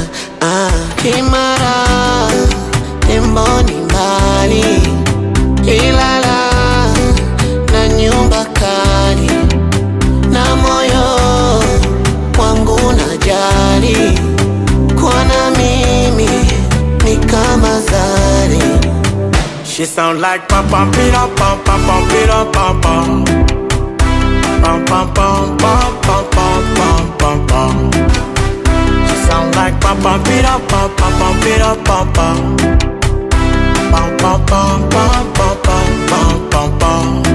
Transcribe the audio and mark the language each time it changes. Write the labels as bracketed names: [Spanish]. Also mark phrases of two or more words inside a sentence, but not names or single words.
[Swahili] Ah, Kimara, tembo ni mbali, Ilala na nyumba kali, na moyo wangu unajali, kuwa na mimi ni kama zari. [English] She sound like pa pa pira pa pa pa pira pa pa. Pam, pam, pam, pam, pam, pam, pam, pam, pam. She sound like pa pa pira pa pa pa pira pa pa. Pam, pam, pam, pam, pam, pam, pam, pam, pam.